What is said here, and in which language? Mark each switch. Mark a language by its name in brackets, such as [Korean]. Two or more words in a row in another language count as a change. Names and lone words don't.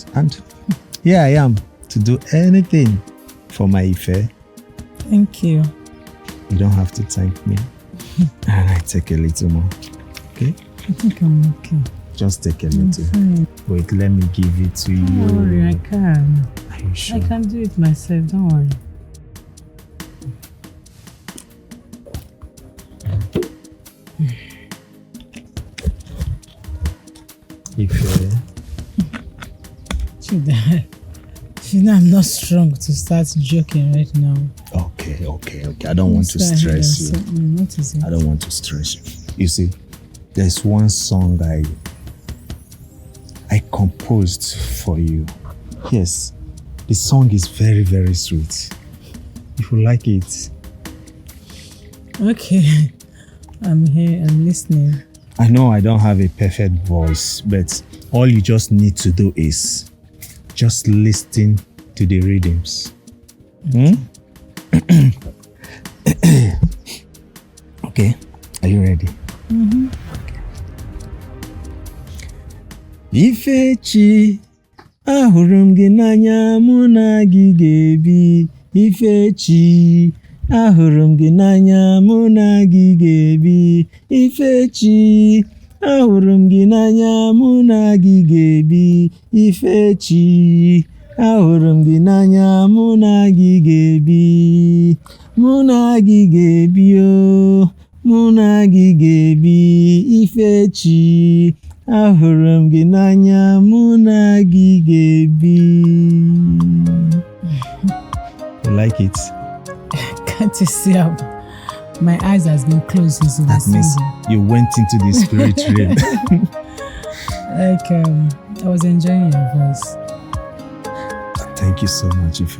[English] And here I am to do anything for my Ife. Thank you. You don't have to thank me. And I take a little more. Okay? I think I'm okay. Just take a little. Fine. Wait, let me give it to you. Don't worry, I can. Are you sure? I can do it myself, don't worry. Ife. Chidi, I'm not strong to start joking right now. Okay. I don't want to stress you. What is it? I don't want to stress you. You see, there's one song I composed for you. Yes, the song is very, very sweet. If you like it. Okay. I'm here, I'm listening. I know I don't have a perfect voice, but all you just need to do is just listen to the rhythms. Okay, are you ready? Mm-hmm. [Igbo] Ifechi, ahụrụ m gị n'anya, mụ na gị ga-ebi. Ifechi, ahụrụ m gị n'anya, mụ na gị ga-ebi. Ifechi, ahụrụ m gị n'anya, mụ na gị ga-ebi. Ifechi, ahụrụ m gị n'anya, mụ na gị ga-ebi. Mụ na gị ga-ebi o, mụ na gị ga-ebi. Ifechi, ahụrụ m gị n'anya, mụ na gị ga-ebi. [English] You like it? Can't you see how my eyes has been closed since you were That means singing? you went into the spirit realm. Like, I was enjoying your voice. Thank you so much, Ife.